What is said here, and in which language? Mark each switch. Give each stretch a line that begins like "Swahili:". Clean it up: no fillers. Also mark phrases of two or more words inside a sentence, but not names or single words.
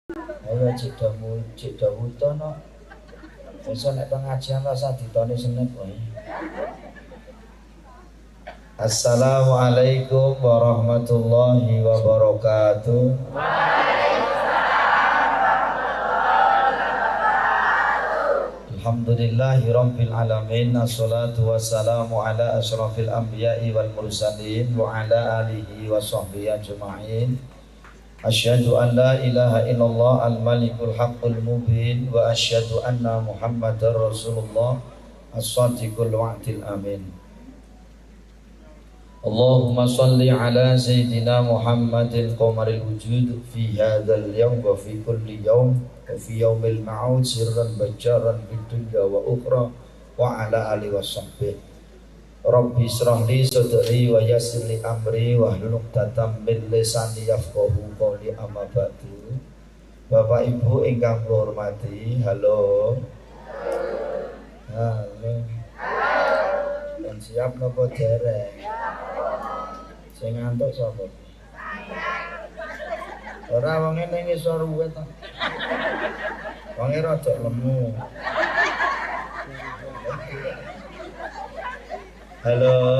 Javanese: Ayo cek dawuh no. Besok nek pengajian rasa ditone Senin wae.
Arabic: السلام عليكم ورحمة الله وبركاته. الحمد لله رب العالمين. الصلاة والسلام على أشرف الأنبياء والمرسلين وعلى آله وصحبه أجمعين. أشهد أن لا إله إلا الله الملك الحق المبين وأشهد أن محمدا رسول الله الصادق الوعد الأمين. اللهم صل على سيدنا محمد قمر الوجود في هذا اليوم وفي كل يوم وفي اليوم الموعود سرا جهرا في الدنيا والآخرة وعلى آله وصحبه. رب اشرح لي صدري ويسر لي أمري واحلل عقدة من لساني يفقهوا قولي أما بعد.
Javanese: Bapak Ibu ingkang kula hormati, halo. Halo. Dan siap napa dereng? Sing ngantuk sapa? Ora wong ning ngisor ruwet to. Wonge rada lemu. Halo.